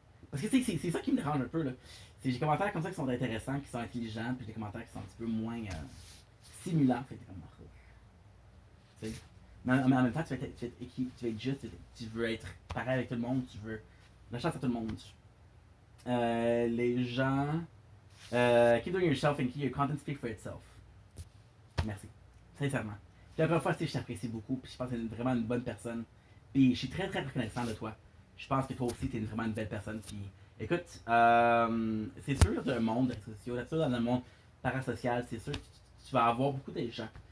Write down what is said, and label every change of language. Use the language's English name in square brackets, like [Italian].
[French] Parce que c'est ça qui me dérange un peu, là. C'est des commentaires comme ça qui sont intéressants, qui sont intelligents, puis des commentaires qui sont un petit peu moins stimulants. Fait que t'es comme, tu sais. Mais en même temps, tu vas être juste, tu veux être pareil avec tout le monde, tu veux la chance à tout le monde. Les gens. [English] Keep doing yourself and keep your content speak for itself. [French] Merci. Sincèrement. Puis la première fois, je t'apprécie beaucoup, puis je pense que t'es vraiment une bonne personne. Puis je suis très très reconnaissant de toi. Je pense que toi aussi, t'es vraiment une belle personne. Puis écoute, c'est sûr dans le monde social, c'est sûr dans le monde parasocial, c'est sûr que tu vas avoir beaucoup de gens.